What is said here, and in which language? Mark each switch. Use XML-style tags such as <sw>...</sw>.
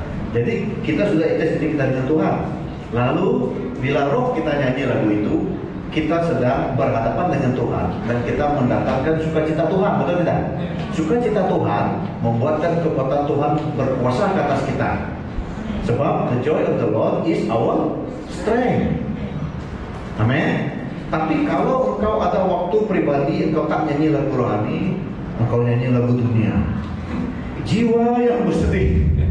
<ms>Jadi kita sudah intens diri kita dengan Tuhan. Lalu bila roh kita nyanyi lagu itu, kita sedang berhadapan dengan Tuhan dan kita mendatangkan sukacita Tuhan, betul tidak? Sukacita Tuhan membuatkan kekuatan Tuhan berkuasa ke atas kita. Sebab</ms> <en>the joy of the Lord is our strength.</en> <ms>Amin. Tapi kalau engkau ada waktu pribadi, engkau tak nyanyi lagu rohani, engkau nyanyi lagu dunia, jiwa yang bersedih.</ms>